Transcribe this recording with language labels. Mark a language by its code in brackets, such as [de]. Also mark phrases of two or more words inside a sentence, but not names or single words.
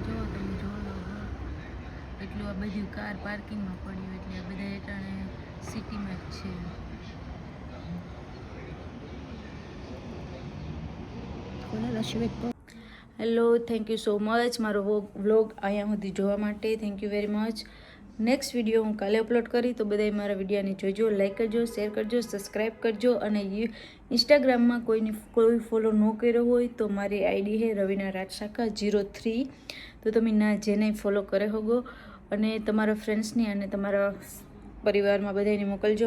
[gu] જો તમે જોવો એટલું આ બધું કાર પાર્કિંગમાં પડ્યું એટલે આ બધા એટાણે સિટીમાં જ છે. [he] יכולה לשבת פה. [gu] હેલો, [en] thank you so much [gu] મારો વ્લોગ અહીંયા સુધી જોવા માટે. [en] thank you very much. next video [gu] હું કાલે અપલોડ કરી, તો બધાય મારા વિડીયોને જોજો, લાઈક કરજો, શેર કરજો, સબસ્ક્રાઈબ કરજો. અને ઇન્સ્ટાગ્રામમાં કોઈ ફોલો ન કર્યો હોય તો મારી આઈડી છે રવીના રાજશાખા 03, તો તમે જેને ફોલો કરે હોગો અને તમારા ફ્રેન્ડ્સની અને તમારા પરિવારમાં બધાને મોકલજો.